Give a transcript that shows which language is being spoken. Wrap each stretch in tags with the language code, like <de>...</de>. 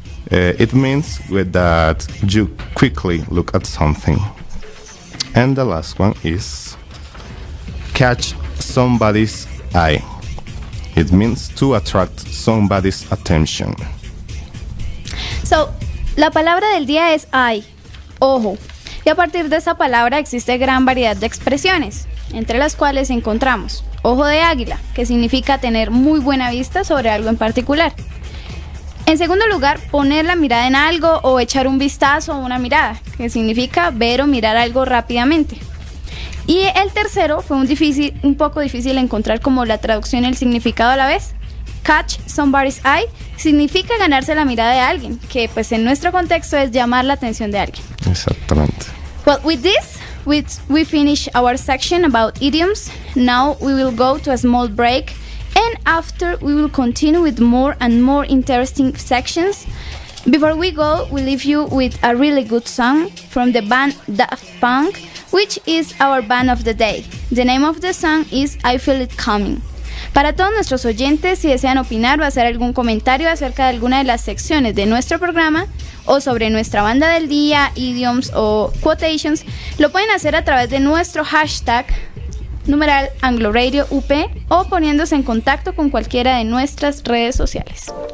<en>It means that you quickly look at something. And the last one is catch somebody's eye. It means to attract somebody's attention. So,</en> <es>la palabra del día es eye, ojo. Y a partir de esa palabra existe gran variedad de expresiones, entre las cuales encontramos ojo de águila, que significa tener muy buena vista sobre algo en particular. En segundo lugar, poner la mirada en algo o echar un vistazo o una mirada, que significa ver o mirar algo rápidamente. Y el tercero fue un poco difícil encontrar como la traducción y el significado a la vez.</es> <en>Catch somebody's eye</en> <es>significa ganarse la mirada de alguien, que pues en nuestro contexto es llamar la atención de alguien. Exactamente.</es> <en>Well, with this, we finish our section about idioms. Now we will go to a small break, and after we will continue with more and more interesting sections. Before we go, we leave you with a really good song from the band Daft Punk, which is our band of the day. The name of the song is I Feel It Coming.</en> <es>Para todos nuestros oyentes, si desean opinar o hacer algún comentario acerca de alguna de las secciones de nuestro programa o sobre nuestra banda del día, idioms o quotations, lo pueden hacer a través de nuestro hashtag numeral AngloRadioUP o poniéndose en contacto con cualquiera de nuestras redes sociales.</es>